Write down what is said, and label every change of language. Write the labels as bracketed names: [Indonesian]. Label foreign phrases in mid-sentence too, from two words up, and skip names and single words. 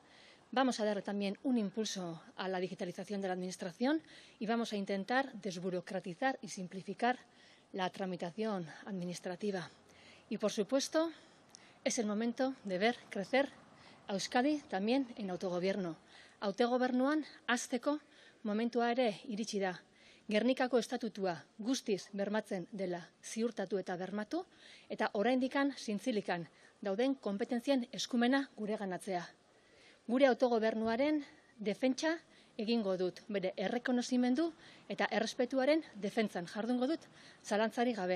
[Spanish] Vamos a darle también un impulso a la digitalización de la Administración y vamos a intentar desburocratizar y simplificar la tramitación administrativa. Y, por supuesto, es el momento de ver crecer a Euskadi también en autogobierno. [Basque] Autogobernuan hasteko momentua ere iritsi da. Gernikako estatutua guztiz bermatzen dela ziurtatu eta bermatu, eta oraindikan zintzilikan dauden kompetentzien eskumena gureganatzea. Gure autogobernuaren defentsa egingo dut, bere errekonozimendu eta errespetuaren defentsan jardungo dut, zalantzarik gabe.